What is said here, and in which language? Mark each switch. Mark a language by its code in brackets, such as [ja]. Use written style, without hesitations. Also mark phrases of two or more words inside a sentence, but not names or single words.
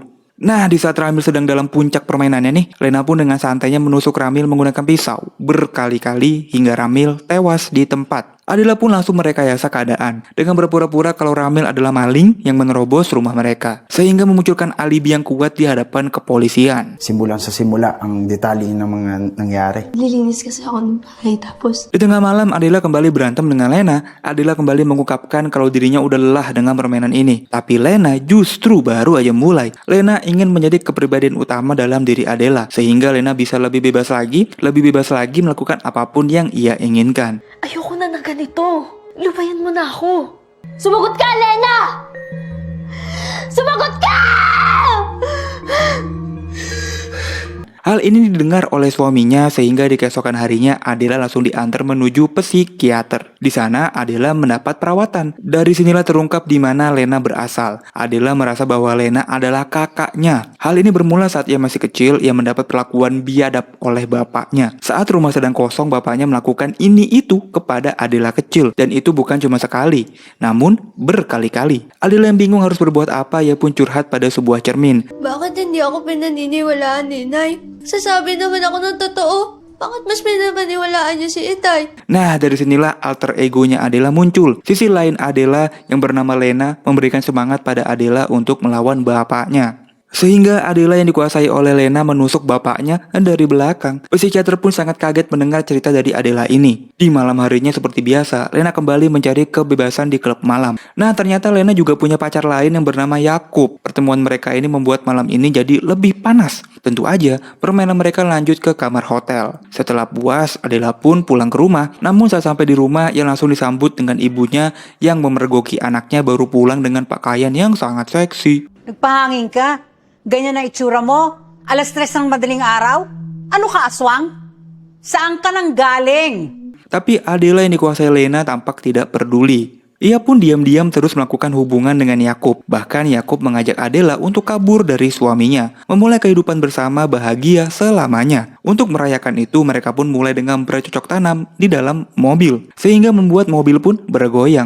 [id] Nah, di saat Ramil sedang dalam puncak permainannya nih, Lena pun dengan santainya menusuk Ramil menggunakan pisau berkali-kali hingga Ramil tewas di tempat. Adela pun langsung merekayasa keadaan dengan berpura-pura kalau Ramil adalah maling yang menerobos rumah mereka, sehingga memunculkan alibi yang kuat di hadapan kepolisian. [tl] Simulang sa simula ang detalye ng mga nangyari. Lilinis kasi ako ng bahay tapos [id] Di tengah malam, Adela kembali berantem dengan Lena. Adela kembali mengungkapkan kalau dirinya udah lelah dengan permainan ini. Tapi Lena justru baru aja mulai. Lena ingin menjadi kepribadian utama dalam diri Adela, sehingga Lena bisa lebih bebas lagi melakukan apapun yang ia inginkan. [tl] ayoko na ng ganito. Lupayan mo na ako. Sumagot ka, Lena! Sumagot ka! [id] Hal ini didengar oleh suaminya sehingga di keesokan harinya Adela langsung diantar menuju psikiater. Di sana Adela mendapat perawatan. Dari sinilah terungkap di mana Lena berasal. Adela merasa bahwa Lena adalah kakaknya. Hal ini bermula saat ia masih kecil, ia mendapat perlakuan biadab oleh bapaknya. Saat rumah sedang kosong, bapaknya melakukan ini itu kepada Adela kecil. Dan itu bukan cuma sekali, namun berkali-kali. Adela yang bingung harus berbuat apa, ia pun curhat pada sebuah cermin. [tl] Bakit hindi ako pinaniniwalaan ni Nay? Sasabi naman ako ng totoo. Bakit mas pinapaniwalaan niya si Itay? [id] Nah, dari sinilah alter egonya Adela muncul. Sisi lain Adela yang bernama Lena memberikan semangat pada Adela untuk melawan bapaknya. Sehingga Adela yang dikuasai oleh Lena menusuk bapaknya dari belakang. Psikiater pun sangat kaget mendengar cerita dari Adela ini. Di malam harinya seperti biasa, Lena kembali mencari kebebasan di klub malam. Nah, ternyata Lena juga punya pacar lain yang bernama Yakub. Pertemuan mereka ini membuat malam ini jadi lebih panas. Tentu aja, permainan mereka lanjut ke kamar hotel. Setelah puas, Adela pun pulang ke rumah. Namun saat sampai di rumah, ia langsung disambut dengan ibunya yang memergoki anaknya baru pulang dengan pakaian yang sangat seksi. [tl] Nagpahangin ka? Ganyan na itsura mo? Alas 3 ng madaling araw? Ano ka, aswang? Saan ka nang galing? [id] Tapi Adela yang dikuasai Lena tampak tidak peduli. Ia pun diam-diam terus melakukan hubungan dengan Yakub. Bahkan Yakub mengajak Adela untuk kabur dari suaminya, memulai kehidupan bersama bahagia selamanya. Untuk merayakan itu, mereka pun mulai dengan bercocok tanam di dalam mobil, sehingga membuat mobil pun bergoyang.